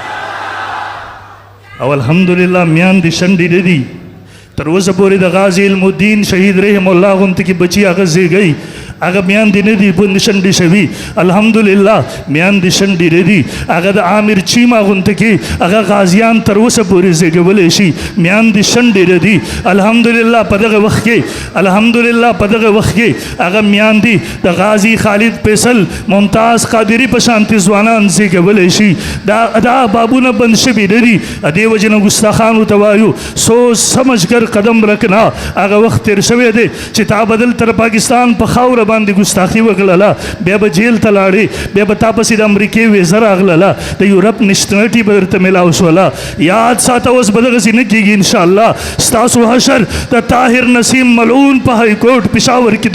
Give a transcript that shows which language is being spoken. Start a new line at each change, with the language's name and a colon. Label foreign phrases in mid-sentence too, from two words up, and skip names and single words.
Pashto: او الحمدلله میاندې شنډې نه دي تر اوسه پورې د غازی علم الدین شهید
Arabic: رحم الله
Pashto: غوندې کې بچي هغه زیږئ هغه میاندې نه دي بندې شنډې شوي الحمدلله میاندې شنډې نه دي هغه د عامر چیما غوندې کې هغه غازیان تر اوسه پورې زیږولی شي میاندې شنډې نه دي الحمدلله په دغه وخت کې الحمدلله په دغه وخت کې هغه میاندې د غازی خالد فیصل ممتاز قادري په شانتې ځوانان زیږولی شي دا بابونه بند شوي نه دي دې وجې نه ګستاخانو ته وایو
Urdu: سوچ سمجھ کر قدم رکھنا
Pashto: هغه وخت تیر شوی دی چې تا بدل تر پاکستان په خاوره باندې ګستاخي وکړله بیا به جیل ته لاړې بیا به تا پسې د امریکې ویزه راغلله د یورپ نیشنلټي به درته میلاو شوله یاد ساته اوس به دغسې نه کېږي انشاءالله ستاسو حشر د طاهر نسیم ملعون په های کورټ پېښور کې